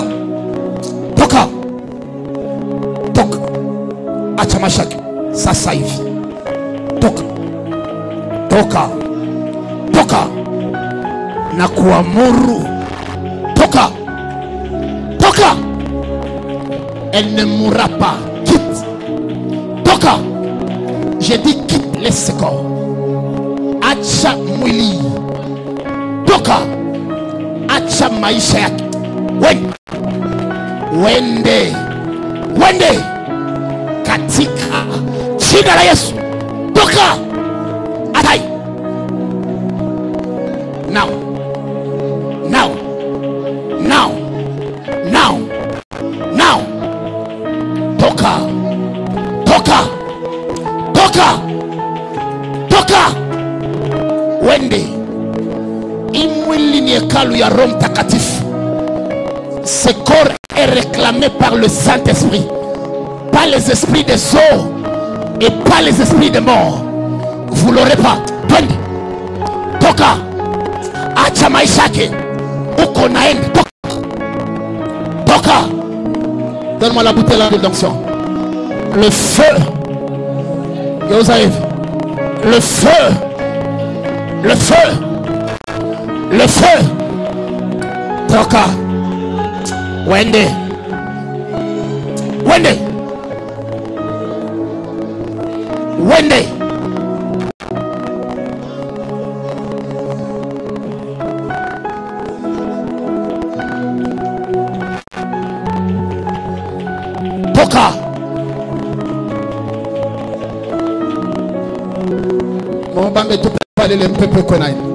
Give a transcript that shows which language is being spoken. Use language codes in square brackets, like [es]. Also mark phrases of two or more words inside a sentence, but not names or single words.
[sw] Toka. Toka. Acha maishaki. Sasa hivi. Toka. Toka. Toka. Na kuamuru. Toka. Toka. [fr] Elle ne mourra pas. Quitte. [sw] Toka. [fr] J'ai dit quitte les secours. [sw] Acha mwili. Toka. Acha maisha yake. Wende. Wende. Katika jina la Yesu. Toka. Atai. [en] Now. Now. Now. Now. Now. [sw] Toka. Toka. Toka. Toka. Wende. Imwili ni hekalu ya Roho Mtakatifu. [fr] Ce corps est réclamé par le Saint-Esprit. Pas les esprits des eaux et pas les esprits des morts. Vous l'aurez pas. [sw] Wende. Toka. Acha maisha yake. Uko naenda. Toka. Toka. [fr] Donne-moi la bouteille d'huile d'onction. Le feu. Vous avez vu? Le feu. Le feu. Le feu. [sw] Toka. Wende. Wende. Wende. Toka. [fr] Mon bambe tout parler le peuple connaît.